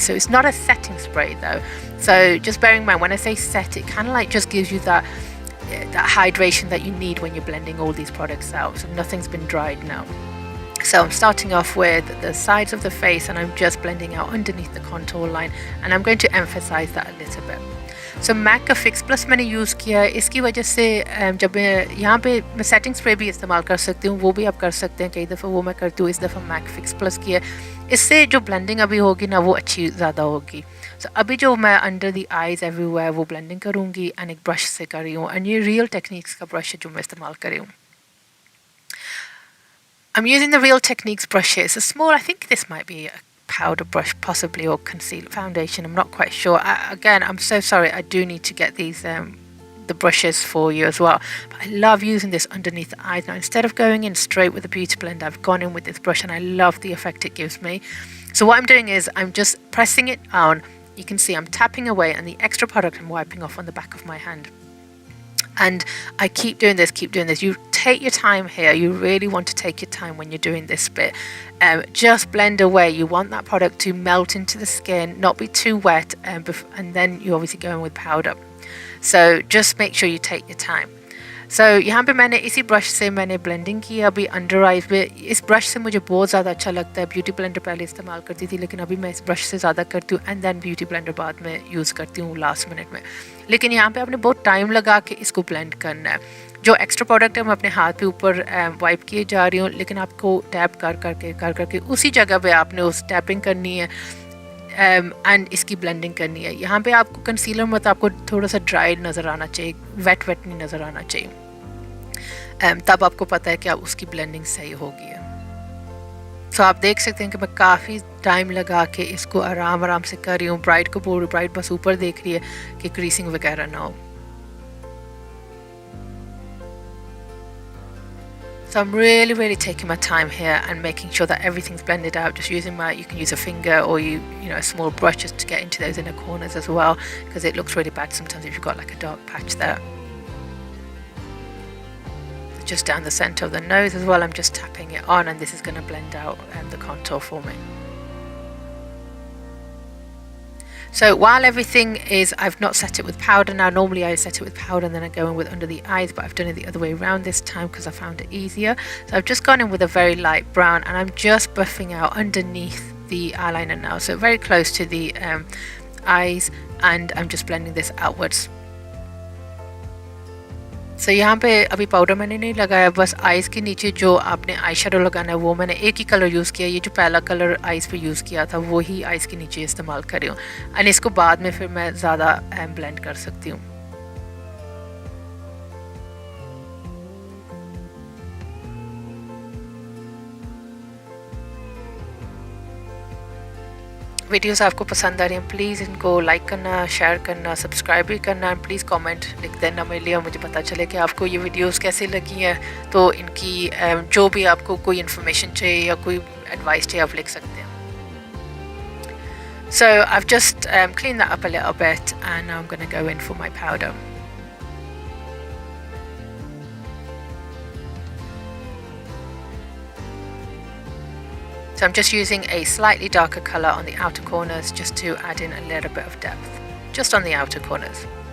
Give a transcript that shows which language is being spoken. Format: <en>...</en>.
<en>So it's not a setting spray though, so just bearing in mind, when I say set, it kind of like just gives you that hydration that you need when you're blending all these products out. So nothing's been dried now. So I'm starting off with the sides of the face, and I'm just blending out underneath the contour line, and I'm going to emphasize that a little bit.</en> <hi>So MAC का fix plus मैंने use किया है। इसकी वजह से जब मैं यहाँ पे मैं सेटिंग स्प्रे भी इस्तेमाल कर सकती हूँ, वो भी आप कर सकते हैं। कई दफ़ा वो मैं करती हूँ, इस दफ़ा मैक फिक्स प्लस किया है। इससे जो ब्लेंडिंग अभी होगी ना वो अच्छी ज़्यादा होगी। सो अभी जो मैं</hi> <en>under the eyes everywhere</en> <hi>वो ब्लेंडिंग करूँगी एंड एक ब्रश से कर रही हूँ। एंड ये रियल टेक्निक्स का ब्रश है जो मैं इस्तेमाल कर रही हूँ।</hi> <en>I'm using the Real Techniques brushes. A small, I think this might be a powder brush possibly, or concealer foundation. I'm not quite sure. Again, I'm so sorry. I do need to get these the brushes for you as well. But I love using this underneath the eyes. Now, instead of going in straight with the beauty blend, I've gone in with this brush and I love the effect it gives me. So what I'm doing is I'm just pressing it down. You can see I'm tapping away and the extra product I'm wiping off on the back of my hand. And I keep doing this, You take your time here. You really want to take your time when you're doing this bit. Just blend away. You want that product to melt into the skin, not be too wet, and then you obviously go in with powder. So just make sure you take your time.</en> <hi>So यहाँ पे मैंने इसी brush से मैंने blending की अभी under eyes पे। इस ब्रश से मुझे बहुत ज़्यादा अच्छा लगता है। ब्यूटी ब्लेंडर पहले इस्तेमाल करती थी, लेकिन अभी मैं इस ब्रश से ज़्यादा करती हूँ</hi> <en>and then</en> <hi>ब्यूटी ब्लेंडर बाद में यूज़ करती हूँ</hi> <en>last minute</en> <hi>में। लेकिन यहाँ पे आपने बहुत टाइम लगा के इसको ब्लेंड करना है। जो एक्स्ट्रा प्रोडक्ट है मैं अपने हाथ पे ऊपर वाइप किए जा रही हूँ, लेकिन आपको टैप कर करके उसी जगह पे आपने उस टैपिंग करनी है एंड इसकी ब्लेंडिंग करनी है। यहाँ पे आपको कंसीलर मत आपको थोड़ा सा ड्राई नज़र आना चाहिए, वेट नहीं नज़र आना चाहिए। तब आपको पता है कि आप उसकी ब्लेंडिंग सही होगी। सो आप देख सकते हैं कि मैं काफ़ी टाइम लगा के इसको आराम से कर रही हूँ। ब्राइड को बोल रही, ब्राइड बस ऊपर देख रही है कि क्रीसिंग वगैरह ना हो।</hi> <en>So I'm really taking my time here and making sure that everything's blended out. Just using you can use a finger or a small brush just to get into those inner corners as well, because it looks really bad sometimes if you've got like a dark patch there. Just down the center of the nose as well, I'm just tapping it on, and this is going to blend out the contour for me. So while everything is, I've not set it with powder now. Normally I set it with powder and then I go in with under the eyes, but I've done it the other way around this time because I found it easier. So I've just gone in with a very light brown and I'm just buffing out underneath the eyeliner now, so very close to the eyes, and I'm just blending this outwards.</en> <hi>सो यहाँ पे अभी powder मैंने नहीं लगाया, बस eyes के नीचे जो आपने आई शेडो लगाना है वो मैंने एक ही कलर यूज़ किया। ये जो पहला कलर आइज़ पे यूज़ किया था वो ही आइज़ के नीचे इस्तेमाल कर रही हूँ, एंड इसको बाद में फिर मैं ज़्यादा ब्लेंड कर सकती हूँ। वीडियोस आपको पसंद आ रही हैं, प्लीज़ इनको लाइक करना, शेयर करना, सब्सक्राइब भी करना, एंड प्लीज़ कमेंट लिख देना मेरे लिए, मुझे पता चले कि आपको ये वीडियोस कैसी लगी हैं। तो इनकी जो भी आपको कोई इन्फॉर्मेशन चाहिए या कोई एडवाइस चाहिए आप लिख सकते हैं।</hi> <en>So I've just cleaned that up a little bit and now I'm going to go in for my powder. So I'm just using a slightly darker colour on the outer corners just to add in a little bit of depth, just on the outer corners.</en>